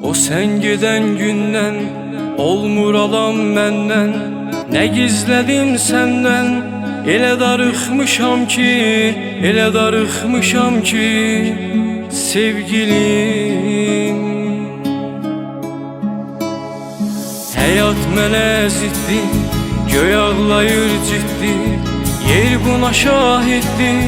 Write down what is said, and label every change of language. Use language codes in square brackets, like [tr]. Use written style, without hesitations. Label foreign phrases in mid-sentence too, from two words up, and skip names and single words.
[az] sen giden günden olmur alan menden. [tr] Ne gizledim senden, [az] ele darıxmışam ki, ele darıxmışam ki sevgilim. Həyat mənə ziddi, göy ağlayır ciddi, yer buna şahiddi.